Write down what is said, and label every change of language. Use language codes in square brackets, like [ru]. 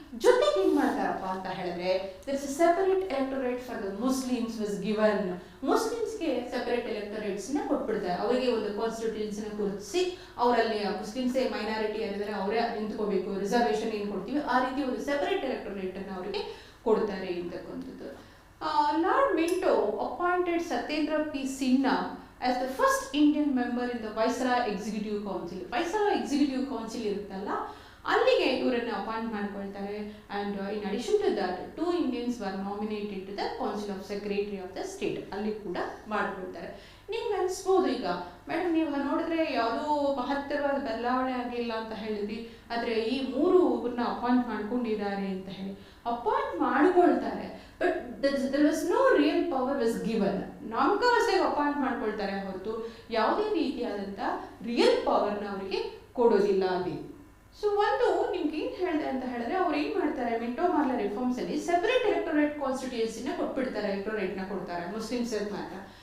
[kn] ಜೊತೆಗೆ ಏನ್ ಮಾಡ್ತಾರಪ್ಪ ಅಂತ ಹೇಳಿದ್ರೆ [en] There is separate electorate for the Muslims was given. [kn] ಮುಸ್ಲಿಮ್ಸ್ಗೆ separate ಎಲೆಕ್ಟೊರೇಟ್ಸ್ ನ ಕೊಟ್ಬಿಡ್ತಾರೆ. ಅವರಿಗೆ ಒಂದು ಕಾನ್ಸ್ಟಿಟ್ಯೂನ್ಸ್ ನ ಗುರುತಿಸಿ ಅವರಲ್ಲಿ ಮುಸ್ಲಿಮ್ಸೇ ಮೈನಾರಿಟಿ ಆಗಿದ್ರೆ ಅವರೇ ನಿಂತ್ಕೋಬೇಕು, ರಿಸರ್ವೇಶನ್ ಏನು ಕೊಡ್ತೀವಿ ಆ ರೀತಿ ಒಂದು ಸೆಪರೇಟ್ ಎಲೆಕ್ಟೊರೇಟ್ ಅನ್ನು ಅವರಿಗೆ ಕೊಡ್ತಾರೆ ಅಂತಕ್ಕಂಥದ್ದು. [en] Lord Minto appointed Satyendra P Sinha as the first Indian member in the Viceroy Executive Council. [kn] Viceroy Executive Council ಇರುತ್ತಲ್ಲ ಅಲ್ಲಿಗೆ ಇವರನ್ನು ಅಪಾಯಿಂಟ್ ಮಾಡ್ಕೊಳ್ತಾರೆ. [en] And in addition to that 2 Indians were nominated to the Council of Secretary of the State. [kn] ಅಲ್ಲಿ ಕೂಡ ಮಾಡ್ಕೊಳ್ತಾರೆ. ನಿಮ್ಗೆ ಅನಿಸ್ಬೋದು ಈಗ madam ನೀವು ನೋಡಿದ್ರೆ ಯಾವುದೋ ಮಹತ್ತರವಾದ ಬದಲಾವಣೆ ಆಗಲಿಲ್ಲ ಅಂತ ಹೇಳಿದ್ರಿ, ಆದರೆ ಈ 3 ಅಪಾಯಿಂಟ್ ಮಾಡ್ಕೊಂಡಿದ್ದಾರೆ ಅಂತ ಹೇಳಿ ಅಪಾಯಿಂಟ್ ಮಾಡ್ಕೊಳ್ತಾರೆ. [en] But there was no real power was given. [kn] ನಾಮಕಾವಸ್ಥೆಗೆ appoint ಮಾಡ್ಕೊಳ್ತಾರೆ ಹೊರತು ಯಾವುದೇ ರೀತಿಯಾದಂಥ ರಿಯಲ್ ಪವರ್ನ ಅವರಿಗೆ ಕೊಡೋದಿಲ್ಲ ಅಲ್ಲಿ. ಸೊ ಒಂದು ನಿಮ್ಗೆ ಏನು ಹೇಳಿದೆ ಅಂತ ಹೇಳಿದ್ರೆ ಅವ್ರು ಏನು ಮಾಡ್ತಾರೆ, ಮಿಂಟೋ ಮಾರ್ಲೆ ರಿಫಾರ್ಮ್ಸ್ ಅಲ್ಲಿ ಸೆಪರೇಟ್ ಎಲೆಕ್ಟೊರೇಟ್ ಕಾನ್ಸ್ಟಿಟ್ಯೂನ್ಸಿನ ಕೊಟ್ಬಿಡ್ತಾರೆ, ಎಲೆಕ್ಟೊರೇಟ್ನ ಕೊಡ್ತಾರೆ ಮುಸ್ಲಿಮ್ಸ್ ಮಾತ್ರ.